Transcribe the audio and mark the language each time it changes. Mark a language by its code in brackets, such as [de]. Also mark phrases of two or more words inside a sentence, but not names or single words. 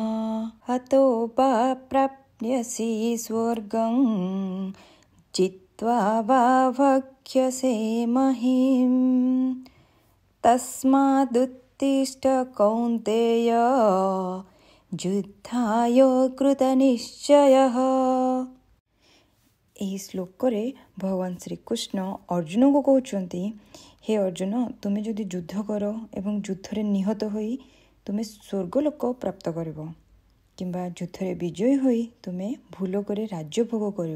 [sa] हतो वा प्राप्यसि स्वर्गं जित्वा वा भक्ष्यसे महीं तस्मादुत्तिष्ठ कौन्तेय युद्धाय कृतनिश्चयः। [or] ଏହି ଶ୍ଲୋକରେ ଭଗବାନ ଶ୍ରୀକୃଷ୍ଣ ଅର୍ଜୁନଙ୍କୁ କହୁଛନ୍ତି, ହେ ଅର୍ଜୁନ, ତୁମେ ଯଦି ଯୁଦ୍ଧ କର ଏବଂ ଯୁଦ୍ଧରେ ନିହତ ହୋଇ ତୁମେ ସ୍ୱର୍ଗଲୋକ ପ୍ରାପ୍ତ କରିବ, କିମ୍ବା ଯୁଦ୍ଧରେ ବିଜୟୀ ହୋଇ ତୁମେ ଭୂଲୋକରେ ରାଜ୍ୟଭୋଗ କରିବ।